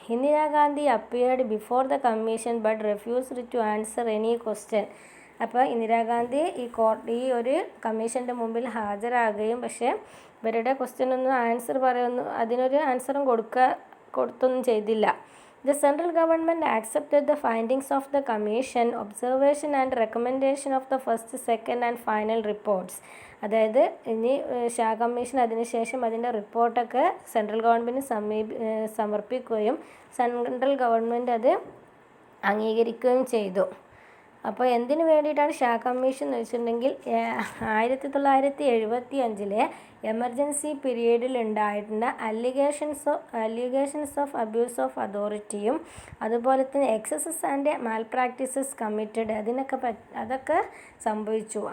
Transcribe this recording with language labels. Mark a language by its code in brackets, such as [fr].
[en] Indira Gandhi appeared before the commission but refused to answer any question. [ml] അപ്പോൾ ഇന്ദിരാഗാന്ധി ഈ ഒരു കമ്മീഷൻ്റെ മുമ്പിൽ ഹാജരാകുകയും പക്ഷേ ഇവരുടെ ക്വസ്റ്റ്യനൊന്നും അതിനൊരു ആൻസറും കൊടുത്തൊന്നും ചെയ്തില്ല. [en] The central government accepted the findings of the commission, observation and recommendation of the first, second and final reports. [ml] അതായത് ഇനി ഷാ കമ്മീഷൻ അതിനുശേഷം അതിൻ്റെ റിപ്പോർട്ടൊക്കെ സെൻട്രൽ ഗവൺമെൻറ്റിന് സമർപ്പിക്കുകയും സെൻട്രൽ ഗവൺമെൻറ് അത് അംഗീകരിക്കുകയും ചെയ്തു. അപ്പോൾ എന്തിനു വേണ്ടിയിട്ടാണ് ഷാ കമ്മീഷൻ എന്ന് വെച്ചിട്ടുണ്ടെങ്കിൽ 1975 എമർജൻസി പീരീഡിൽ ഉണ്ടായിരുന്ന [en] allegations of abuse of [ml] അതോറിറ്റിയും അതുപോലെ തന്നെ [en] excesses and malpractices committed [ml] അതൊക്കെ സംഭവിച്ചു.